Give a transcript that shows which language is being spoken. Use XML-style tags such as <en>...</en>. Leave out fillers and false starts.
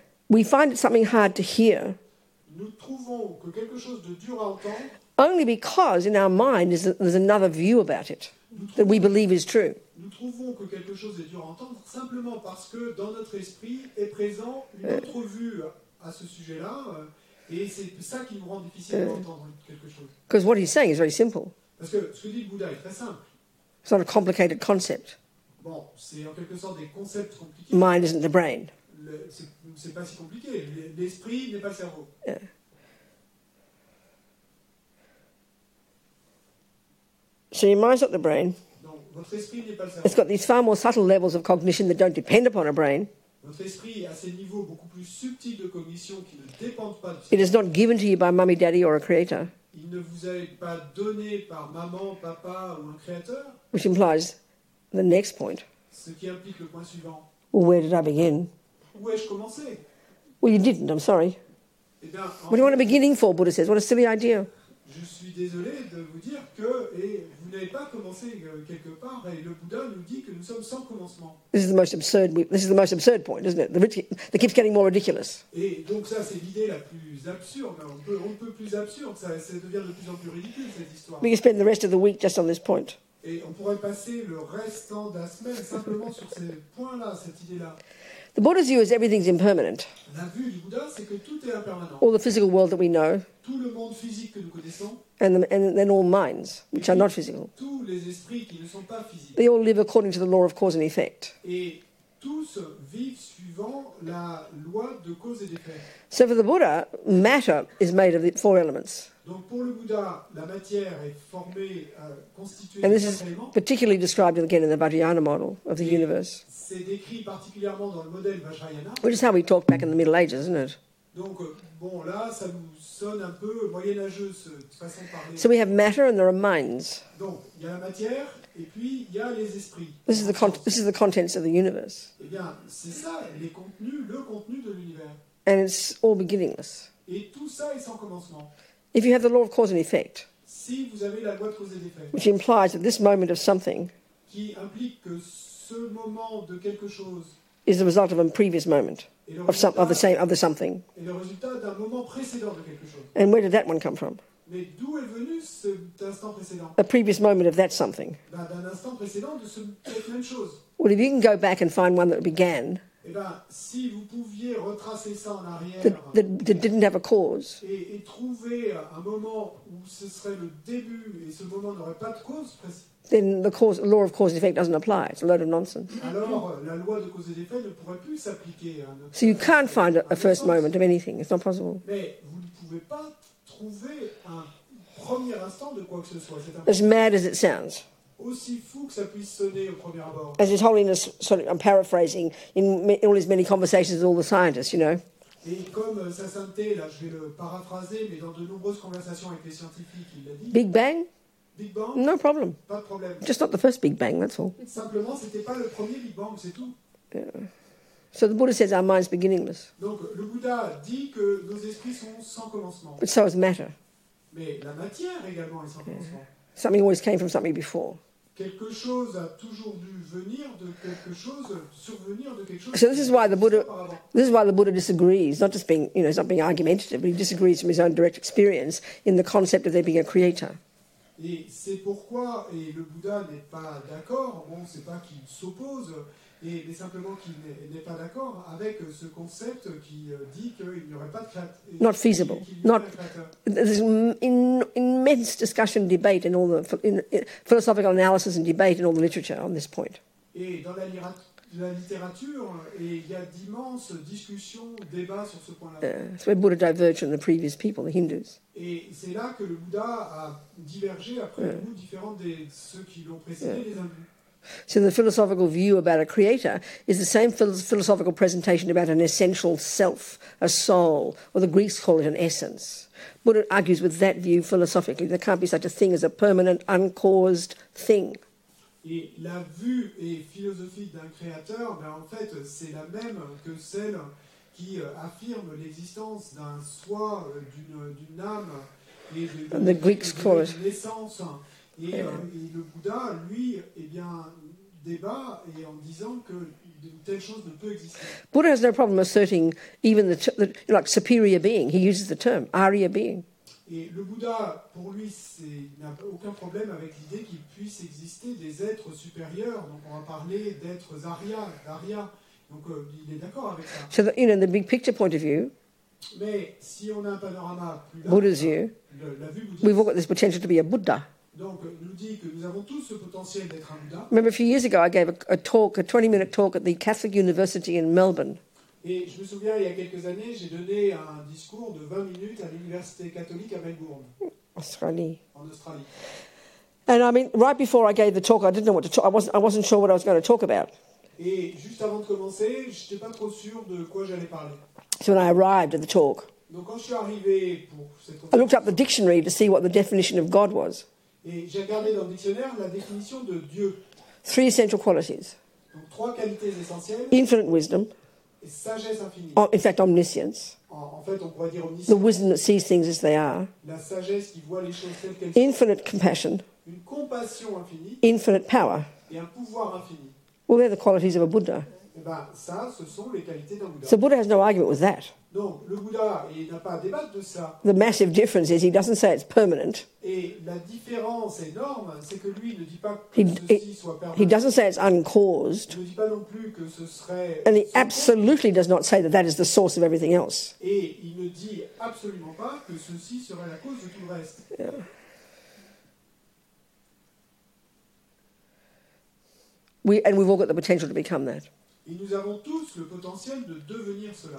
<en>We find it something hard to hear</en> <fr>Nous trouvons que quelque chose de dur à entendre,</fr> <en>only because in our mind there's another view about it that we believe is true.</en> <fr>nous trouvons que quelque chose est dur à entendre simplement parce que dans notre esprit est présent une autre vue à ce sujet-là. Et c'est ça qui nous rend difficile d'entendre quelque chose.</fr> <en>Because what he's saying is very simple.</en> <fr>Parce que ce que dit le Bouddha est très simple.</fr> <en>It's not a complicated concept.</en> <fr>Bon, c'est en quelque sorte des concepts compliqués.</fr> <en>Mind isn't the brain.</en> <fr>C'est pas si compliqué. L'esprit n'est pas le cerveau.</fr> <en>Yeah. So your mind's not the brain.</en> <fr>Donc, votre esprit n'est pas le</fr> <en>It's</en> <fr>cerveau.</fr> <en>got these far more subtle levels of cognition that don't depend upon a brain.</en> <fr>Votre esprit a ces niveaux beaucoup plus subtils de cognition qui ne dépendent pas du</fr> <en>It</en> <fr>cerveau.</fr> <en>is not given to you by mummy, daddy, or a creator,</en> <fr>Il ne vous est pas donné par maman, papa ou un créateur,</fr> <en>which implies the next point.</en> <fr>ce qui implique le point suivant.</fr> <en>Well, where did I begin?</en> <fr>Où ai-je commencé?</fr> <en>Well, you didn't, I'm sorry.</en> <fr>Eh bien,</fr> <en>What do you want a beginning for, Buddha says? What a silly idea.</en> <fr>je suis désolé de vous dire que vous n'avez pas commencé quelque part, et le Bouddha nous dit que nous sommes sans commencement.</fr> <en>This is the most absurd point, isn't it? That keeps getting more ridiculous.</en> <fr>Et donc ça, c'est l'idée la plus absurde. On peut plus absurde, ça devient de plus en plus ridicule, cette histoire.</fr> <en>We can spend the rest of the week just on this point.</en> <fr>Et on pourrait passer le restant de la semaine simplement sur ces points-là, cette idée-là.</fr> <en>The Buddha's view is everything's impermanent.</en> <fr>La vue du Bouddha, c'est que tout est impermanent.</fr> <en>All the physical world that we know,</en> <fr>Tout le monde physique que nous connaissons,</fr> <en>and then all minds, which are not physical.</en> <fr>tous les esprits qui ne sont pas physiques.</fr> <en>They all live according to the law of cause and effect.</en> <fr>Et tous vivent suivant la loi de cause et d'effet.</fr> <en>So for the Buddha, matter is made of the four elements.</en> <fr>Donc pour le Bouddha, la matière est formée, constituée</fr> <en>And</en> <fr>de</fr> <en>this</en> <fr>quatre</fr> <en>is</en> <fr>éléments.</fr> <en>particularly described again in the Vajra model of the universe,</en> <fr>C'est décrit particulièrement dans le modèle Vajrayana.</fr> <en>which is how we talked back in the Middle Ages, isn't it?</en> <fr>Donc bon, là, ça nous sonne un peu moyenâgeux, cette façon de parler.</fr> <en>So we have matter and there are minds.</en> <fr>Donc il y a la matière et puis il y a les esprits.</fr> <en>This is the contents of the universe.</en> <fr>Eh bien, c'est ça, les contenus, le contenu de l'univers.</fr> <en>And it's all beginningless.</en> <fr>Et tout ça est sans commencement.</fr> <en>If you have the law of cause and effect,</en> <fr>Si vous avez la loi de cause et d'effet,</fr> <en>which implies that this moment of something</en> <fr>qui implique que ce moment de quelque chose</fr> <en>is the result of a previous moment</en> <fr>est le</fr> <en>of the something.</en> <fr>est le résultat d'un moment précédent de quelque chose.</fr> <en>And where did that one come from?</en> <fr>Mais d'où est venu cet instant précédent?</fr> <en>A previous moment of that something.</en> <fr>D'un instant précédent de cette même chose.</fr> <en>Well, if you can go back and find one that began</en> <fr>Eh bien, si vous pouviez retracer ça en arrière</fr> <en>that didn't have a cause,</en> <fr>et trouver un moment où ce serait le début et ce moment n'aurait pas de cause,</fr> <en>then the law of cause and effect doesn't apply. It's a load of nonsense.</en> <fr>alors la loi de cause et d'effet ne pourrait plus s'appliquer à notre...</fr> <en>So you can't find a first moment of anything. It's not possible.</en> <fr>Mais vous ne pouvez pas trouver un premier instant de quoi que ce soit. C'est</fr> <en>As</en> <fr>impossible.</fr> <en>mad as it sounds.</en> <fr>Aussi fou que ça puisse sonner au premier abord.</fr> <en>As His Holiness, I'm paraphrasing, in all his many conversations with all the scientists, you know.</en> <fr>Et comme sa sainteté, là je vais le paraphraser, mais dans de nombreuses conversations avec les scientifiques, il l'a dit.</fr> <en>Big Bang?</en> <fr>Big Bang,</fr> <en>No problem.</en> <fr>pas de problème.</fr> <en>Just not the first Big Bang, that's all.</en> <fr>Simplement, c'était pas le premier Big Bang, c'est tout.</fr> <en>So the Buddha says our mind's beginningless,</en> <fr>Donc le Bouddha dit que nos esprits sont sans commencement.</fr> <en>but so is matter.</en> <fr>Mais la matière également est sans commencement.</fr> <en>Something always came from something before.</en> <fr>Quelque chose a toujours dû venir de quelque chose, survenir de quelque chose.</fr> <en>So this is why the Buddha,</en> <fr>auparavant.</fr> <en>this is why the Buddha disagrees, not just being, he's not being argumentative, but he disagrees from his own direct experience in the concept of there being a creator.</en> <fr>Et c'est pourquoi, et le Bouddha n'est pas d'accord, bon, c'est pas qu'il s'oppose, mais simplement qu'il n'est pas d'accord avec ce concept qui dit qu'il n'y aurait pas de créateur.</fr> <en>Not feasible. There's immense discussion, debate, in all the philosophical analysis and debate in all the literature on this point.</en> <fr>Et dans la littérature, il y a d'immenses discussions, débats sur ce point-là.</fr> <en>That's where Buddha diverged from the previous people, the Hindus.</en> <fr>Et c'est là que le Bouddha a divergé après le goût différent de ceux qui l'ont précédé, les hindous.</fr> <en>So the philosophical view about a creator is the same philosophical presentation about an essential self, a soul, or the Greeks call it an essence. Buddha argues with that view philosophically. There can't be such a thing as a permanent, uncaused thing.</en> <fr>Et la vue et philosophie d'un créateur, ben en fait, c'est la même que celle qui affirme l'existence d'un soi, d'une âme et d'une naissance. Et le Bouddha, lui, eh bien, débat et en disant que une telle chose ne peut exister.</fr> <en>Buddha has no problem asserting even the like superior being. He uses the term Arya being.</en> <fr>Et le Bouddha, pour lui, n'a aucun problème avec l'idée qu'il puisse exister des êtres supérieurs. Donc on va parler d'êtres Arya. Donc il est d'accord avec ça.</fr> <en>So that, the big picture point of view,</en> <fr>mais si on a un panorama plus large,</fr> <en>Buddha's view,</en> <fr>la vue bouddhiste,</fr> <en>we've all got this potential to be a Buddha.</en> <fr>Donc nous dit que nous avons tous ce potentiel d'être un Bouddha.</fr> <en>Remember, a few years ago, I gave a 20-minute talk at the Catholic University in Melbourne.</en> <fr>Et je me souviens, il y a quelques années, j'ai donné un discours de 20 minutes à l'université catholique à Melbourne, Australie. En Australie.</fr> <en>And I mean, right before I gave the talk, I didn't know what to talk. I wasn't sure what I was going to talk about.</en> <fr>Et juste avant de commencer, je n'étais pas trop sûr de quoi j'allais parler.</fr> <en>So when I arrived at the talk,</en> <fr>Donc quand je suis arrivé pour cette</fr> <en>I looked up the dictionary to see what the definition of God was.</en> <fr>Et j'ai regardé dans le dictionnaire la définition de Dieu.</fr> <en>3 essential qualities.</en> <fr>Donc 3 qualités essentielles.</fr> <en>Infinite wisdom.</en> <fr>Et sagesse infinie.</fr> <en>In fact, omniscience.</en> <fr>En fait, on pourrait dire omniscience.</fr> <en>The wisdom that sees things as they are.</en> <fr>La sagesse qui voit les choses telles qu'elles sont.</fr> <en>Infinite compassion.</en> <fr>Une compassion infinie.</fr> <en>Infinite power.</en> <fr>Et un pouvoir infini.</fr> <en>Well, they're the qualities of a Buddha.</en> <fr>Et ben, ça, ce sont les qualités d'un Bouddha.</fr> <en>So Buddha has no argument with that.</en> <fr>Donc, le Bouddha, il n'a pas à débattre de ça.</fr> <en>The massive difference is he doesn't say it's permanent.</en> <fr>Et la différence énorme, c'est que lui ne dit pas que ceci soit permanent.</fr> <en>He doesn't say it's uncaused.</en> <fr>Il ne dit pas non plus que ce serait...</fr> <en>And he absolutely does not say that that is the source of everything else.</en> <fr>Et il ne dit absolument pas que ceci serait la cause de tout le reste.</fr> <en>Yeah. We've all got the potential to become that.</en> <fr>Et nous avons tous le potentiel de devenir cela.</fr>